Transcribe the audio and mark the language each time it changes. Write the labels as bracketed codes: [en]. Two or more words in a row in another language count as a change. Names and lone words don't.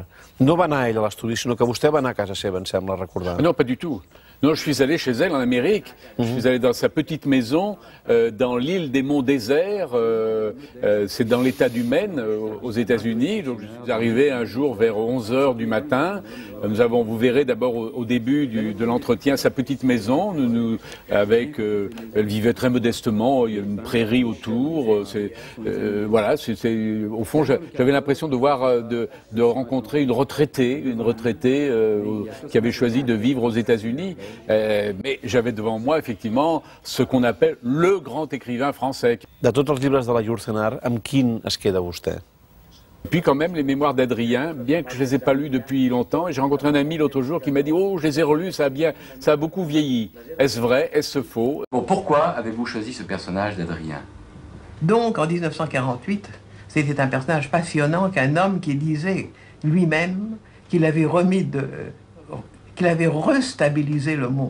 [ca] No va anar ell a l'estudi, sinó que vostè va anar a casa seva, em sembla recordar. [fr] Non, pas du tout. Non, je suis allé chez elle en Amérique. Je suis allé dans sa petite maison, dans l'île des Monts Déserts. C'est dans l'État du Maine, aux États-Unis. Donc, je suis arrivé un jour vers 11 h du matin. Nous avons, vous verrez d'abord au début de l'entretien, sa petite maison. Elle vivait très modestement. Il y a une prairie autour. Voilà, au fond, j'avais l'impression de rencontrer une retraitée qui avait choisi de vivre aux États-Unis. Mais j'avais devant moi, effectivement, ce qu'on appelle le grand écrivain français. [ca] De tots els llibres de la Yourcenar, amb quin es queda vostè? [fr] Puis quand même les mémoires d'Adrien, bien que je les ai pas lus depuis longtemps, et j'ai rencontré un ami l'autre jour qui m'a dit « Oh, je les ai relus, ça a beaucoup vieilli. Est-ce vrai? Est-ce faux ?» Bon, pourquoi avez-vous choisi ce personnage d'Adrien? Donc, en 1948, c'était un personnage passionnant qu'un homme qui disait lui-même qu'il avait restabilisé le monde.